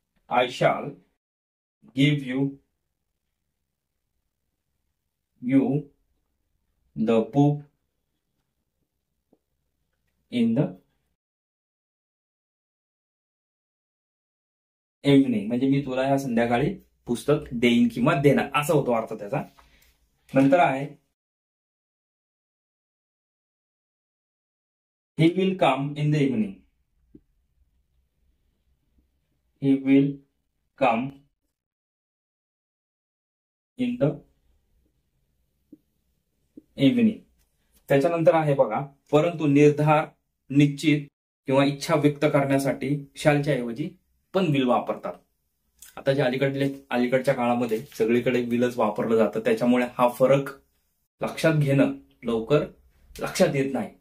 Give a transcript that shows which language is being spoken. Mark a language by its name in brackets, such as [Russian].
[English] I shall give you the book in the evening. [Marathi] म्हणजे मी तुला या संध्याकाळी पुस्तक देईन किंवा देणार असा होतो अर्थ त्याचा. नंतर आहे [English] he will come in the evening. He will come in the evening. [Marathi] त्याच्यानंतर आहे बघा, परंतु निर्धार, निश्चित किंवा इच्छा व्यक्त करण्यासाठी शालच्या ऐवजी पण विल वापरतात. आता जे अलीकडच्या काळामध्ये सगळीकडे विलच वापरलं जातं, त्याच्यामुळे हा फरक लक्षात घेणं लवकर लक्षात येत नाही.